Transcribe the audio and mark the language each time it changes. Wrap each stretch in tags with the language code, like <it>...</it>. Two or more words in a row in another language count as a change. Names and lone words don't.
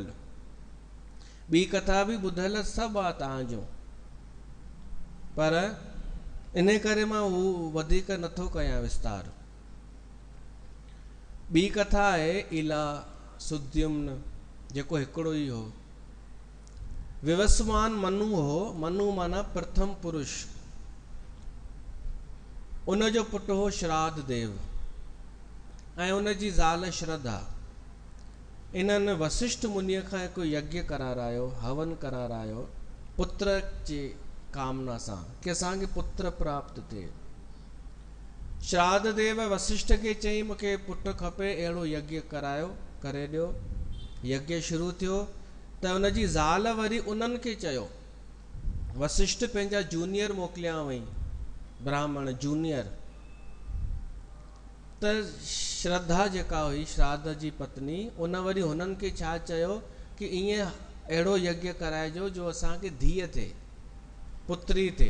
<sd>ॿी कथा बि ॿुधल सभु आहे तव्हांजो, पर इन करे मां हू वधीक नथो कयां विस्तार। ॿी कथा आहे इला सुद्युम्न, जेको हिकिड़ो ई हो। विवस्वान मनु हो, मनु माना प्रथम पुरुष। उन जो पुटु हो श्राद्ध देव। ऐं उन जी ज़ाल श्रद्धा इन्हनि वशिष्ठ मुनीअ खां हिकु यज्ञ करारायो, हवन करारायो पुत्र जी कामना सां कि असांखे पुत्र प्राप्त थिए। श्राद्ध देव वशिष्ठ खे चई मूंखे पुटु खपे, अहिड़ो यज्ञ करायो, करे ॾियो। यज्ञ शुरू थियो त उन जी ज़ाल वरी उन्हनि खे चयो, वशिष्ठ पंहिंजा जूनियर मोकिलिया वई, ब्राह्मण जूनियर। त श्रद्धा जेका हुई श्राद्ध जी पत्नी, उन वरी हुननि खे छा चयो कि ईअं अहिड़ो यज्ञ कराइजो जो असांखे धीअ थिए, पुत्री थिए।</sd>